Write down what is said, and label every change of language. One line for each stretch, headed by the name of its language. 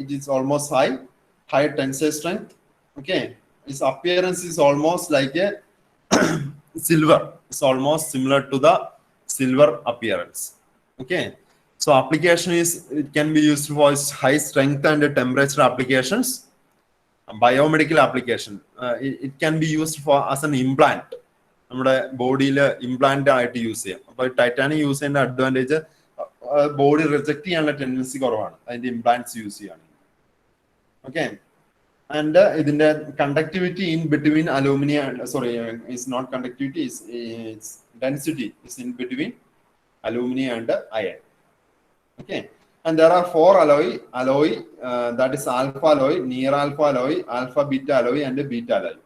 English: It is almost high tensile strength. Okay, its appearance is almost like a silver. It's almost similar to the silver appearance. Okay, so application is, it can be used for high strength and temperature applications, biomedical application. It can be used for as an implant.
Malayalam: നമ്മുടെ ബോഡിയിൽ implant ആയിട്ട് use ചെയ്യാം. അപ്പോൾ titanium use ചെയ്യുന്ന advantage body reject ചെയ്യാനുള്ള tendency കുറവാണ് അതിന്റെ implants use ചെയ്യുകയാണെങ്കിൽ.
English: Okay, and ഇതിന്റെ conductivity in between aluminum, is not conductivity, is density is in between aluminum and iron. Okay, and there are four alloy, that is alpha alloy, near alpha alloy, alpha beta alloy, and beta alloy.